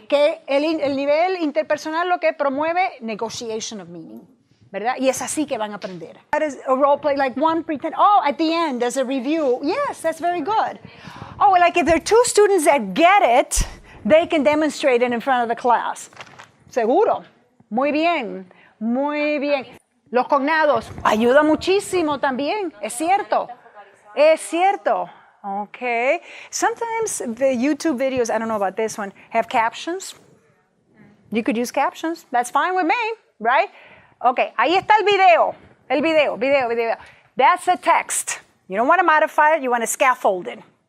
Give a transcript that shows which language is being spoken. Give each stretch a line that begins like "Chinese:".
Spanish: Que el nivel interpersonal lo que promueve negotiation of meaning, ¿verdad? Y es así que van a aprender.
English: That is a role play, like one pretend, at the end there's a review. Yes, that's very good. Oh, like if there are 2 students that get it, they can demonstrate it in front of the class.
Spanish: Seguro. Muy bien, muy bien. Los cognados ayuda muchísimo también, es cierto. Es cierto. Okay.
English: Sometimes the YouTube videos, I don't know about this one, have captions. You could use captions. That's fine with me, right? Okay,
Spanish: ahí está el video.
English: Video. That's a text. You don't want to modify it, you want to scaffold it.